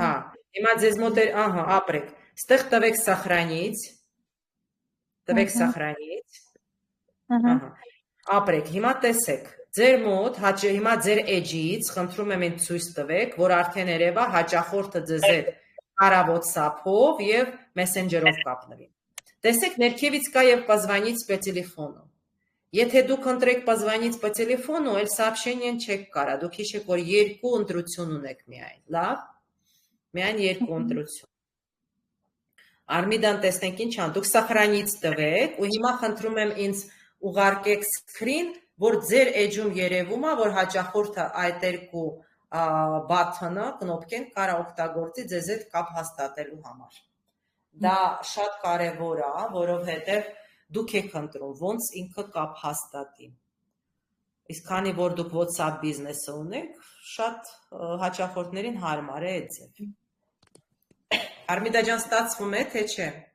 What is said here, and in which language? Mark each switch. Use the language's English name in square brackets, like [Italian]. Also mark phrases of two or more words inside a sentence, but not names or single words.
[Armenian] Հա, հիմա ձեզ մոտ էր, ապրեք, ստեղ տվեք սախրանից, ապրեք, հիմա տեսեք, ձեր մոտ, հիմա ձեր էջից, խնդրում եմ ինձ ցույց տվեք, որ արդեն երևա հաճախորդը ձեզ հետ կարա WhatsApp-ով և Messenger-ով կապնվի։ Տեսեք, ներքևից կա և [Russian] позвонить по телефону։ [Armenian] Եթե դուք ընտրեք [Russian] позвонить по телефону, [Armenian] էլ сообщение չեք կարա, դուք հիշեք, որ երկու ընտրություն ունեք միայն, լավ, միայն երկու ընտրություն։ Արմիդան տեսնենք ինչ ան, դուք սախրանից տվեք, ու հիմա խնդրում եմ ինձ ուղարկեք screen, որ ձեր էջում երևում է, որ հաճախորդը այդ երկու բաթոնը, կնոպկեն կարա օգտագործի ձեզ հետ կապ հաստատելու համար։ Դա շատ կարևոր է, որովհետև դուք եք ընտրում, ոնց ինքը կապ հաստատի։ Իսկ քանի որ դուք WhatsApp բիզնեսը ունեք, շատ հաճախորդներին հարմար է այդ ձև։ Արմիդա ջան, ստացվում է, թե չէ։